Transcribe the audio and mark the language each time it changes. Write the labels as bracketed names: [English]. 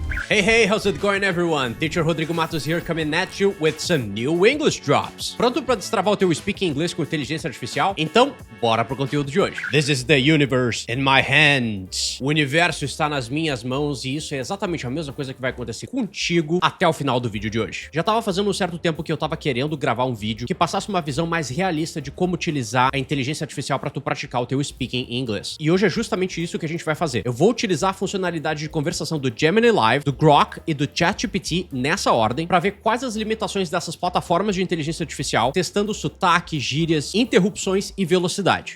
[English] Hey, how's it going, everyone? Teacher Rodrigo Matos here, coming at you with some new English drops. [Portuguese] Pronto para destravar o teu speaking inglês com inteligência artificial? Então, bora pro conteúdo de hoje. [English] This is the universe in my hands. [Portuguese] O universo está nas minhas mãos e isso é exatamente a mesma coisa que vai acontecer contigo até o final do vídeo de hoje. Já tava fazendo um certo tempo que eu tava querendo gravar um vídeo que passasse uma visão mais realista de como utilizar a inteligência artificial para tu praticar o teu speaking em inglês. E hoje é justamente isso que a gente vai fazer. Eu vou utilizar a funcionalidade de conversação do Gemini Live, do Grok e do ChatGPT nessa ordem para ver quais as limitações dessas plataformas de inteligência artificial, testando sotaque, gírias, interrupções e velocidade.